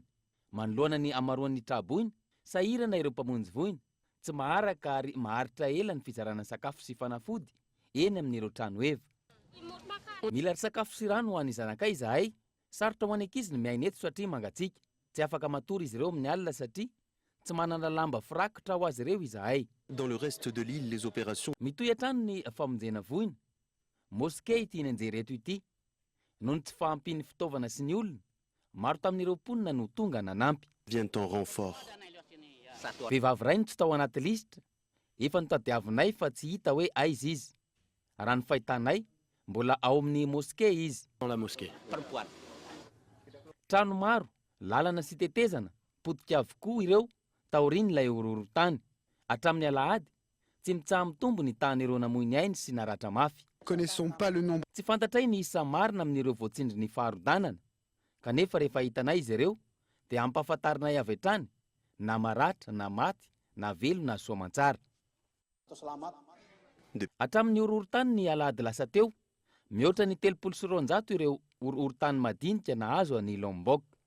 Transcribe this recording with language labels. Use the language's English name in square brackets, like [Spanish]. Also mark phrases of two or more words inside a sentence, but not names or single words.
[Malagasy] Manoloana ny amaroan'ny traboina sahirana ireo mpamonjy voina tsy maharaka ary maharitra ela ny fizarana sakafo sy fanafody eny amin'ireo trano eva. Mila ry sakafo sy rano ho an'ny zanakay izahay, sarotra ho an'ny ankizy ny miaina eto satria mangatsiaka. Tsy afaka matory izy ireo amin'ny alina satria tsy manana lamba firakotra ho azy ireo izahay. [French] Dans le reste de l'île, les opérations [Malagasy] mitohy hatrano ny famonjena voina. Moské ity nanjery eto ity. Nohony tsy fahampin'ny fitaovana sy ny olona, maro tamin'ireo mponina no tonga nanampy. [French] viennent en renfort. [Malagasy] Vehivavy iray no tsy tao anaty lisitra, efa notadiavinay fa tsy hita hoe aiza izy. Raha ny fahitanay, mbola ao amin'ny moské izy. [French] Dans la mosquée. [Malagasy] Trano maro, lalana sy tetezana, potika avokoa ireo, taorian'ilay horohorontany. Hatramin'ny alahady, tsy mitsaha mitombo ny tahan'ireo namoy ny ainy sy naratra mafy. [French] connaissons pas le nombre. [Malagasy] Tsy fantatray ny isa marina amin'ireo voatsindry ny faharodanana, kanefa rehefa hitanay izy ireo dia ampahafantarinay avy hatrany na maratra na maty na velo na soamantsara. Hatramin'ny horohorontany ny alahady lasa teo, mihoatra ny 309 ireo horohorontany madinika nahazo any Lombok.